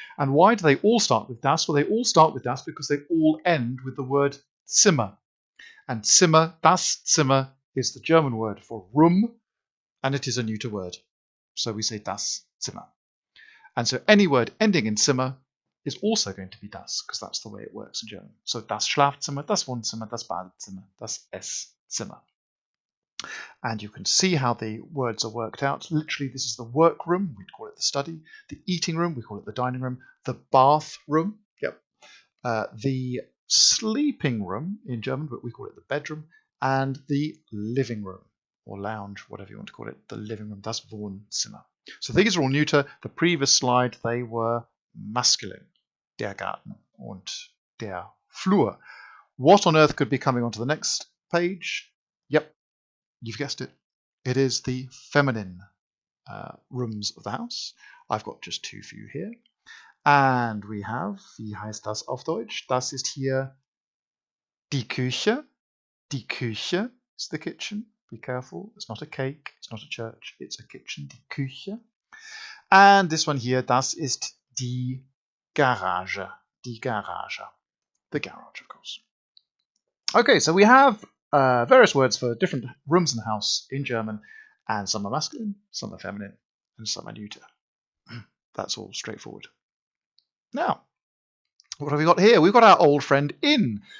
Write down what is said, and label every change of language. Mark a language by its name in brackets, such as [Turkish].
[English] And why do they all start with das? Well, they all start with das because they all end with the word Zimmer. And Zimmer, das Zimmer, is the German word for room, and it is a neuter word. So we say das Zimmer. And so any word ending in Zimmer is also going to be das, because that's the way it works in German. [German] So das Schlafzimmer, das Wohnzimmer, das Badezimmer, das Esszimmer. [English] And you can see how the words are worked out. Literally, this is the workroom, we'd call it the study. The eating room, we call it the dining room. The bathroom, the sleeping room in German, but we call it the bedroom. And the living room, or lounge, whatever you want to call it, the living room, das Wohnzimmer. So these are all neuter. The previous slide, they were masculine. [German] Der Garten und der Flur. [English] What on earth could be coming onto the next page? Yep, you've guessed it. It is the feminine rooms of the house. I've got just 2 for you here. And we have, [German] wie heißt das auf Deutsch? Das ist hier die Küche. Die Küche [English] is the kitchen. Be careful. It's not a cake. It's not a church. It's a kitchen. [German] Die Küche. [English] And this one here, [German] das ist die Garage. Die Garage. [English] The garage, of course. Okay, so we have various words for different rooms in the house in German, and some are masculine, some are feminine, and some are neuter. That's all straightforward. Now, what have we got here? We've got our old friend in.